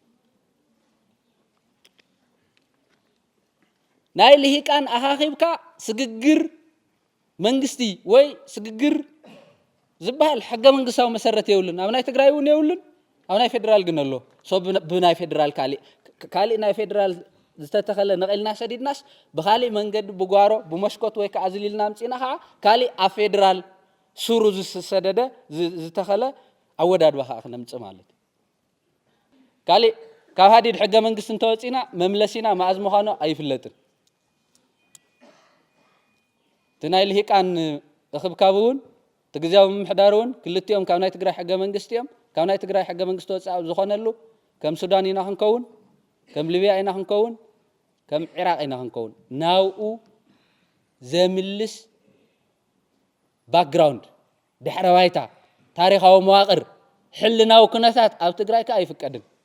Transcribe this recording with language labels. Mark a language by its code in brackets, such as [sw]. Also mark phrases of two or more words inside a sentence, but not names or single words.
[ti] ናይ ልሂቃን ኣኻኺብካ ስግግር መንግስቲ ወይ ስግግር ዝበሃል ሕገ መንግስታዊ መሰረት የብሉን ኣብ ናይ ትግራይ እውን የብሉን ኣብ ናይ ፌደራል ግን ኣሎ ሶ ብናይ ፌደራል ካልእ ናይ ፌደራል ዝተተኸለ ነቒልና ሰዲድናስ ብኻልእ መንገዲ ብጓሮ ብመስኮት ወይ ከዓ ዝሊልና ምፂና ከዓ ካልእ ኣብ ፌደራል ሱሩ ዝሰደደ ዝተኸለ عوداد بخا نمص ማለት قال ካብ ሃዲድ ሕገ መንግስት እንተወፂና መምለሲና ማዕዝ ምዃኑ ኣይፍለጥን ትናይ ልሂቃን እኽብካቡን ትግዛው ምሕዳሩን ክልቲኦም ካብ ናይ ትግራይ ሕገ መንግስት እዮም ካብ ናይ ትግራይ ሕገ መንግስት ወፃእ ዝኾነሉ ከም ሱዳን ኢና ክንከውን ከም ሊብያ ኢና ክንከውን ከም ኢራቅ ኢና ክንከውን ናውኡ ዘምልስ ባክግራውንድ ድሕረ ባይታ ታሪኻዊ መዋቅር ሕልናው ኩነታት ኣብ ትግራይ ከ ኣይፍቀድን